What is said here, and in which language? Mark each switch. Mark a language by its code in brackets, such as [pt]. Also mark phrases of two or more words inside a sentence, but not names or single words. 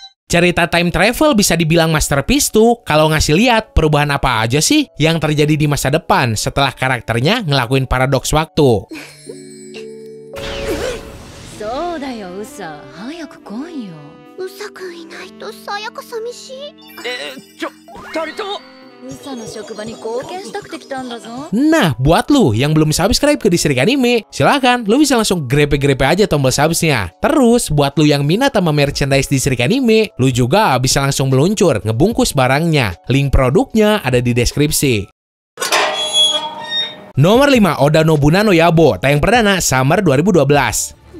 [id] Cerita [en] time travel [id] bisa dibilang masterpiece tuh kalau ngasih lihat perubahan apa aja sih yang terjadi di masa depan setelah karakternya ngelakuin paradoks waktu. [ja] そうだよ、ウサ。早く来いよ。ウサくんいないとさやか寂しい。二人とも。ウサの職場に貢献したくて来たんだぞ。 [id] Nah, buat lu yang belum subscribe ke Distrik Anime, silahkan lu bisa langsung grepe-grepe aja tombol subsnya. Terus, buat lu yang minat sama merchandise Distrik Anime, lu juga bisa langsung meluncur ngebungkus barangnya. Link produknya ada di deskripsi. Nomor 5, Oda Nobunaga no Yabo, tayang perdana Summer 2012.